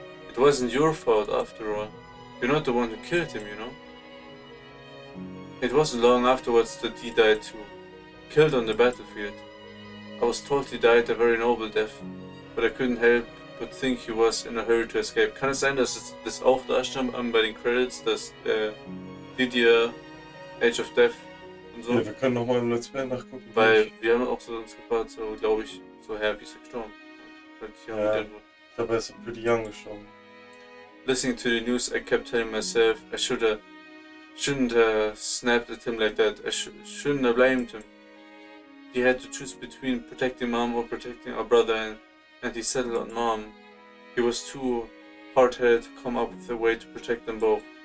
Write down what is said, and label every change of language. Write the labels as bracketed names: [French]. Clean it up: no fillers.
[English] It wasn't your fault after all. You're not the one who killed him, you know? It wasn't long afterwards that Dee died too. Killed on the battlefield. I was told he died a very noble death, but I couldn't help but think he was in a hurry to escape. [German] Kann es sein, dass es das auch da stand bei den Credits, dass Didier Age of Death und so? Ja, wir können nochmal im Let's Play nachgucken. Weil wir haben auch so uns gefragt, so glaube ich, so wie ist er gestorben? Ja, ich glaube, er ist [English] pretty young [German] gestorben. [English] Listening to the news, I kept telling myself I shouldn't have snapped at him like that. I shouldn't have blamed him. He had to choose between protecting Mom or protecting our brother, and he settled on Mom. He was too hard-headed to come up with a way to protect them both.